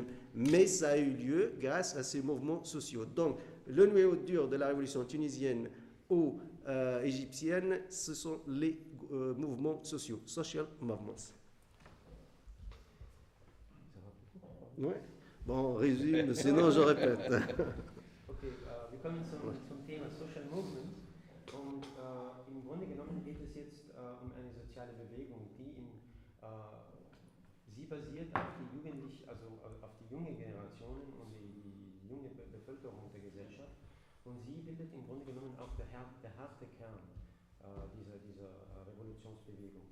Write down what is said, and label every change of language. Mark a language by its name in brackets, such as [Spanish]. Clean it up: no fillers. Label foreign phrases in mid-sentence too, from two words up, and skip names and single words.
[French] Mais ça a eu lieu grâce à ces mouvements sociaux. Donc, le noyau dur de la révolution tunisienne ou égyptienne, ce sont les mouvements sociaux, [English] social movements. [French] Ouais. Bon, on résume, sinon je répète. [German] Okay, wir kommen zum Thema [English] Social Movement [German] und im Grunde genommen geht es jetzt um eine soziale Bewegung, sie basiert auf die jugendliche, also auf die junge Generationen und die junge Bevölkerung der Gesellschaft und sie bildet im Grunde genommen auch der harte Kern dieser Revolutionsbewegung.